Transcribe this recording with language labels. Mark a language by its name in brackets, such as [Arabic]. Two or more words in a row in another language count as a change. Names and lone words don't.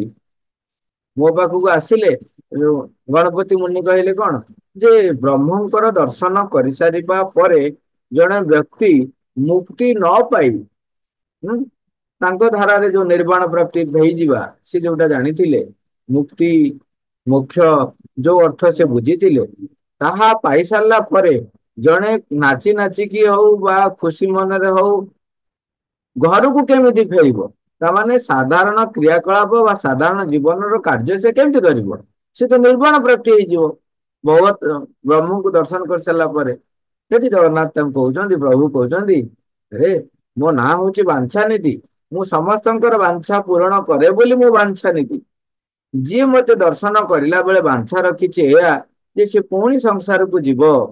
[Odia] ମୋ ପାଖକୁ ଆସିଲେ ଯୋଉ ଗଣପତି ମୁନି କହିଲେ କଣ, ଯେ ବ୍ରହ୍ମଙ୍କର ଦର୍ଶନ କରିସାରିବା ପରେ ଜଣେ ବ୍ୟକ୍ତି ମୁକ୍ତି ନ ପାଇ ତାଙ୍କ ଧାରାରେ ଯୋଉ ନିର୍ବାଣ ପ୍ରାପ୍ତି ହେଇଯିବା, ସେ ଯୋଉଟା ଜାଣିଥିଲେ ମୁକ୍ତି ମୁଖ୍ୟ ଯୋ ଅର୍ଥ ସେ ବୁଝିଥିଲେ ତାହା ପାଇ ସାରଲା ପରେ ଜଣେ ନାଚି ନାଚିକି ହଉ ବା ଖୁସି ମନରେ ହଉ घरକୁ କେମିତି ଫେରିବ ତାମାନେ ସାଧାରଣ କ୍ରିୟାକଳାପ ବା ସାଧାରଣ ଜୀବନର କାର୍ଯ୍ୟ ସେ କେମିତି କରିବ ସେ ତ ନିର୍ବାଣ ପ୍ରାପ୍ତି ହେଇଯିବ ଭଗବତ ବ୍ରହ୍ମଙ୍କୁ ଦର୍ଶନ କରିସାରିଲା ପରେ ସେଠି ଜଗନ୍ନାଥ ତାଙ୍କୁ କହୁଛନ୍ତି ପ୍ରଭୁ କହୁଛନ୍ତି ରେ ମୋ ନାଁ ହଉଛି ବାଞ୍ଛାନିଧି ମୁଁ ସମସ୍ତଙ୍କର ବାଞ୍ଛା ପୂରଣ କରେ ବୋଲି ମୁଁ ବାଞ୍ଛାନିଧି ଯିଏ ମତେ ଦର୍ଶନ କରିଲା ବେଳେ ବାଞ୍ଛା ରଖିଛି ଏହା ଯେ ସେ ପୁଣି ସଂସାରକୁ ଯିବ